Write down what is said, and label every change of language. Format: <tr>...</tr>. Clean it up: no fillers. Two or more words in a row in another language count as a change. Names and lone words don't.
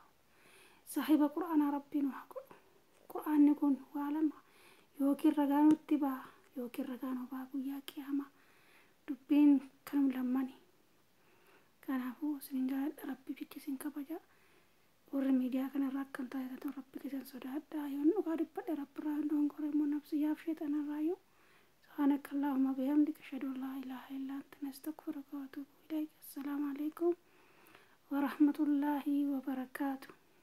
<om>Saahiba qura'aanaa rabbii nu haa godhu. Qura'aanni kun waa lama yookiin ragaa nutti ba'a yookiin ragaa nu ba'a guyyaa qiyaamaa dubbiin kanum lammani. Kanaafuu isin jaalladha rabbii jecha isin kabaja. Warri miidiyaa kanarraa akkan taasisan rabbi keessan sodaadhaa yoon dhugaa dubbadhe rabbi irraa dongore immoo nafsiyyaaf sheexanarraa yoo</om> <ar>سبحانك اللهم وبحمدك أشهد أن لا إله إلا أنت أستغفرك وأتوب إليك. السلام عليكم ورحمة الله وبركاته.</ar>